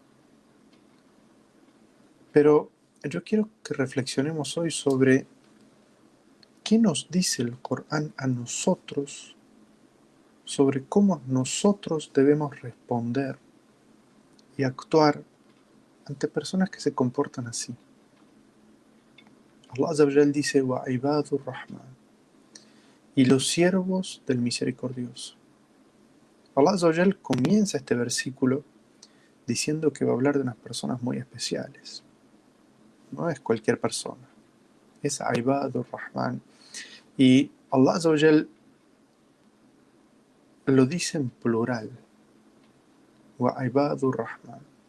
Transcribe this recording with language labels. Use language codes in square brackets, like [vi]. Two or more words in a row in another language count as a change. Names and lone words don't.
[es] Pero yo quiero que reflexionemos hoy sobre qué nos dice el Corán a nosotros, sobre cómo nosotros debemos responder y actuar ante personas que se comportan así. [ar] الله عز وجل dice: وَعِبَادُ الرَّحْمَنِ, [es] y los siervos del misericordioso. [ar] الله عز وجل [es] comienza este versículo diciendo que va a hablar de unas personas muy especiales. no es cualquier persona, es [ar] عباد الرحمن. [es] Y [ar] الله عز وجل [es] lo dice en plural, [ar] وعباد الرحمن.